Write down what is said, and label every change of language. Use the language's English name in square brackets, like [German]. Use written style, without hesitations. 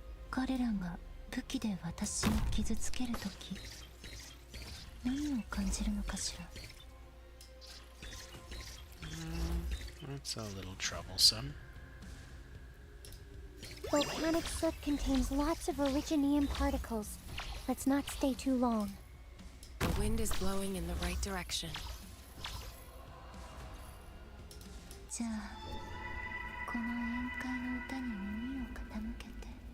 [Japanese] 彼らが武器で私を傷つけるとき、何を感じるのかしら。 [English] That's a little troublesome. Volcanic soot contains lots of originium particles. Let's not stay too long. The wind is blowing in the right direction. [Japanese] じゃあ、この宴会の歌に耳を傾けて。